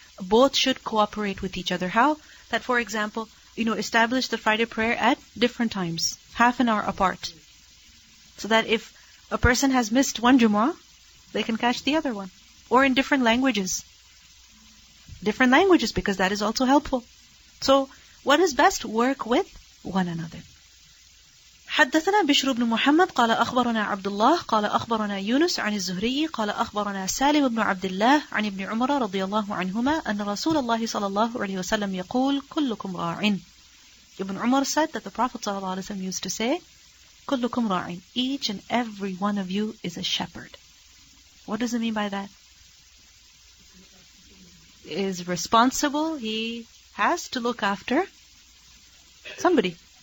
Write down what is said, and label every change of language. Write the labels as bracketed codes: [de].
[en] Both should cooperate with each other. How? That, for example, establish the Friday prayer at different times, half an hour apart. So that if a person has missed one Jumu'ah, they can catch the other one. Or in different languages. Different languages, because that is also helpful. So, what is best? Work with one another. [ar] حدثنا بشر بن محمد قال أخبرنا عبد الله قال أخبرنا يونس عن الزهري قال أخبرنا سالم بن عبد الله عن ابن عمر رضي الله عنهما أن رسول الله صلى الله عليه وسلم يقول كلكم راع. [en] Ibn Umar said that the Prophet [ar] صلى الله عليه وسلم [en] used to say [ar] كلكم راع. [en] Each and every one of you is a shepherd. What does it mean by that? Is responsible. He has to look after somebody.